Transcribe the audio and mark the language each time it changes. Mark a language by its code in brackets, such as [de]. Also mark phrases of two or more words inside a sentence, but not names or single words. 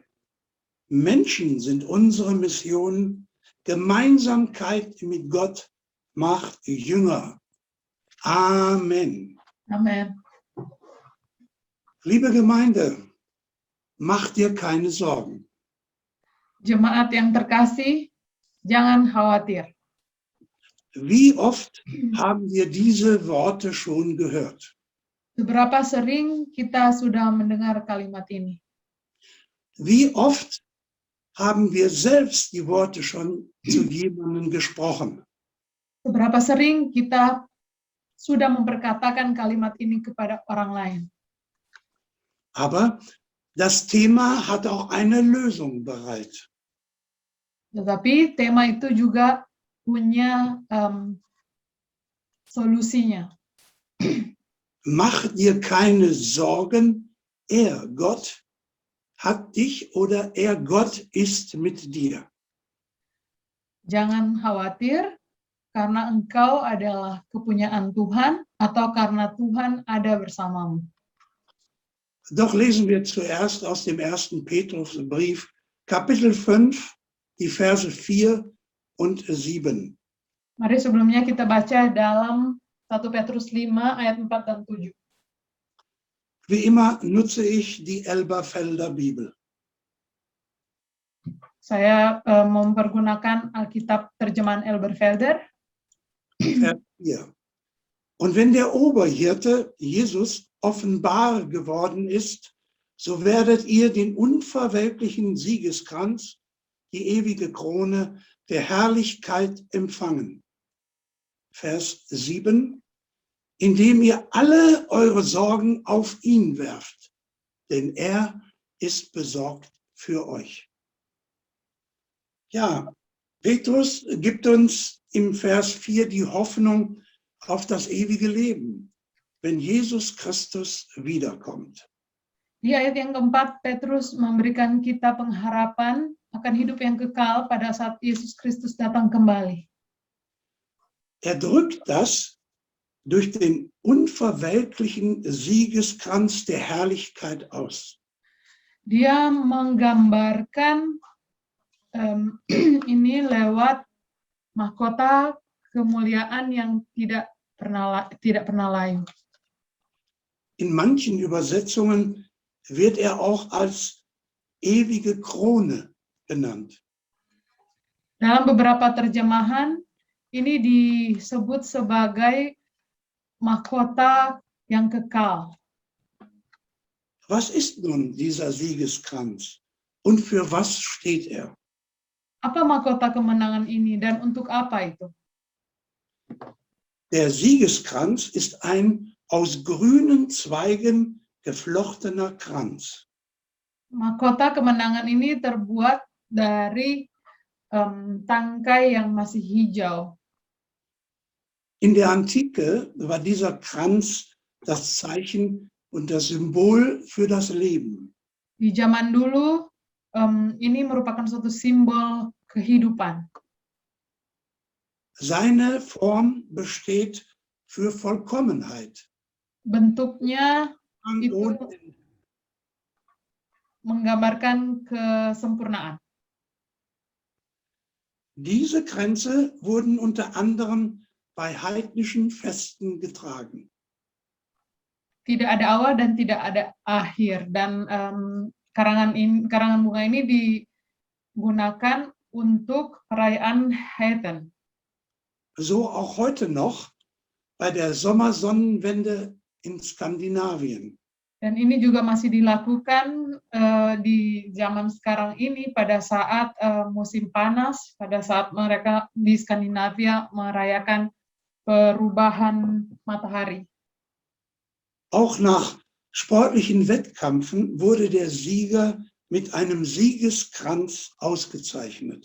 [de] Menschen sind unsere Mission. Gemeinsamkeit mit Gott macht Jünger. Amen. Amen. Liebe Gemeinde, mach dir keine Sorgen. [id] Jemaat yang terkasih, jangan khawatir. [de] Wie oft haben wir diese Worte schon gehört? [id] Seberapa sering kita sudah mendengar kalimat ini? [de] Wie oft haben wir selbst die Worte schon zu jemandem gesprochen? [id] Seberapa sering kita sudah memperkatakan kalimat ini kepada orang lain? [de] Aber das Thema hat auch eine Lösung bereit. [id] Tetapi tema itu juga punya solusinya. [de] Mach dir keine Sorgen, Gott, hat dich oder Gott ist mit dir. [id] Jangan khawatir, karena engkau adalah kepunyaan Tuhan, atau karena Tuhan ada bersamamu. [de] Doch lesen wir zuerst aus dem 1. Petrusbrief, Kapitel 5, die Verse 4 und 7. [id] Mari sebelumnya kita baca dalam 1 Petrus 5 ayat 4 dan 7. [de] Wie immer nutze ich die Elberfelder Bibel. [id] Saya mempergunakan Alkitab terjemahan Elberfelder. [de] Vers 4. Und wenn der Oberhirte Jesus offenbar geworden ist, so werdet ihr den unverwelklichen Siegeskranz, die ewige Krone der Herrlichkeit empfangen. Vers 7. Indem ihr alle eure Sorgen auf ihn werft, denn er ist besorgt für euch. Ja, Petrus gibt uns im Vers 4 die Hoffnung auf das ewige Leben, wenn Jesus Christus wiederkommt. [id] Di ayat yang keempat, Petrus memberikan kita pengharapan akan hidup yang kekal pada saat Yesus Kristus datang kembali. [de] Er drückt das durch den unverwelklichen Siegeskranz der Herrlichkeit aus. [id] Dia menggambarkan ini lewat mahkota kemuliaan yang tidak pernah layu. [de] In manchen Übersetzungen wird er auch als ewige Krone genannt. [id] Dalam beberapa terjemahan, ini disebut sebagai mahkota yang kekal. [de] Was ist nun dieser Siegeskranz und für was steht er? [id] Apa mahkota kemenangan ini dan untuk apa itu? [de] Der Siegeskranz ist ein aus grünen Zweigen geflochtener Kranz. [id] Mahkota kemenangan ini terbuat dari tangkai yang masih hijau. [de] In der Antike war dieser Kranz das Zeichen und das Symbol für das Leben. [id] Di zaman dulu, ini merupakan suatu simbol kehidupan. [de] Seine Form besteht für Vollkommenheit. [id] Bentuknya itu [de] Ohne Ende. [id] menggambarkan kesempurnaan. [de] Diese Kränze wurden unter anderem bei heidnischen Festen getragen. [id] Tidak ada awal dan tidak ada akhir. Dan karangan bunga ini digunakan untuk perayaan heathen. [de] So auch heute noch bei der Sommersonnenwende in Skandinavien. [id] Dan ini juga masih dilakukan di zaman sekarang ini pada saat musim panas, pada saat mereka di Skandinavia merayakan perubahan matahari. [de] Auch nach sportlichen Wettkämpfen wurde der Sieger mit einem Siegeskranz ausgezeichnet.